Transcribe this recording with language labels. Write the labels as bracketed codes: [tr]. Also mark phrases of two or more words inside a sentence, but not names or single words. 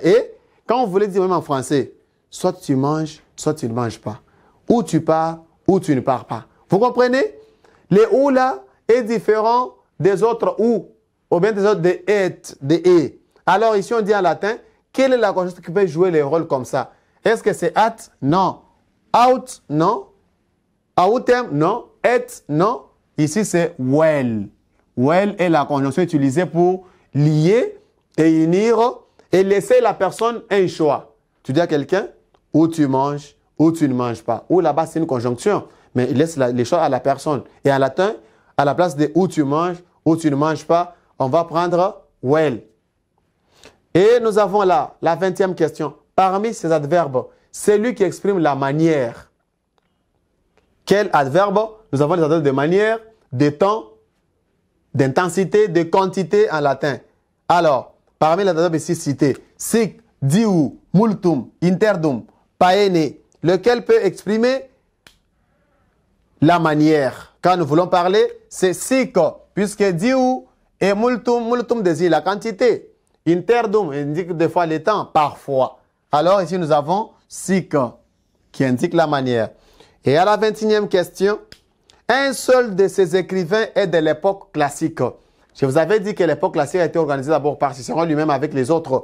[fr] Et quand on voulait dire même en français, soit tu manges, soit tu ne manges pas. Ou tu pars, ou tu ne pars pas. Vous comprenez? Les ou là est différent des autres ou bien des autres des et, des et. Alors ici on dit en latin, quelle est la conjonction qui peut jouer les rôles comme ça? Est-ce que c'est at? Non. Out? Non. Autem? Non. Et? Non. Ici c'est well. Well est la conjonction utilisée pour lier et unir et laisser la personne un choix. Tu dis à quelqu'un, ou tu manges, ou tu ne manges pas. Ou là-bas, c'est une conjonction, mais il laisse les choix à la personne. Et en latin, à la place de ou tu manges, ou tu ne manges pas, on va prendre well. Et nous avons là la 20e question. Parmi ces adverbes, c'est lui qui exprime la manière. Quel adverbe? Nous avons les adverbes de manière, de temps, d'intensité, de quantité en latin. Alors, parmi les adverbes ici cités, [la] sic, diu, multum, interdum, paene, [fr] lequel peut exprimer la manière. Quand nous voulons parler, c'est sic, puisque diu et multum désigne la quantité. Interdum indique des fois le temps, parfois. Alors ici nous avons sic, qui indique la manière. Et à la 21e question, un seul de ces écrivains est de l'époque classique. Je vous avais dit que l'époque classique a été organisée d'abord par Cicéron lui-même avec les autres.